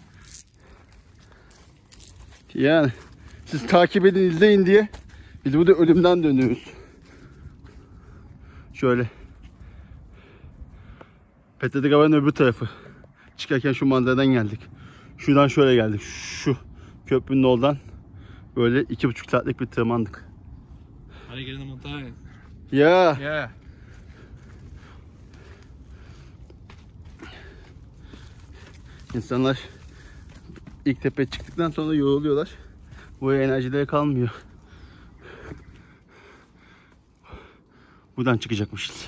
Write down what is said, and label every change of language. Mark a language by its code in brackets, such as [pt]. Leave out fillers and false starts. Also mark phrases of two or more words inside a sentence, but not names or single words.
[tr] Yani siz takip edin, izleyin diye biz burada ölümden dönüyoruz. Şöyle. Petedegava'nın öbür tarafı. Çıkarken şu manzaradan geldik. Şuradan şöyle geldik. Şu köprünün oradan böyle 2,5 saatlik bir tırmandık. [pt] Olha aqui na montanha. [tr] Ya. [en] Yeah. [tr] İnsanlar ilk tepeye çıktıktan sonra yoruluyorlar. Buraya enerjileri kalmıyor. Buradan çıkacakmışız.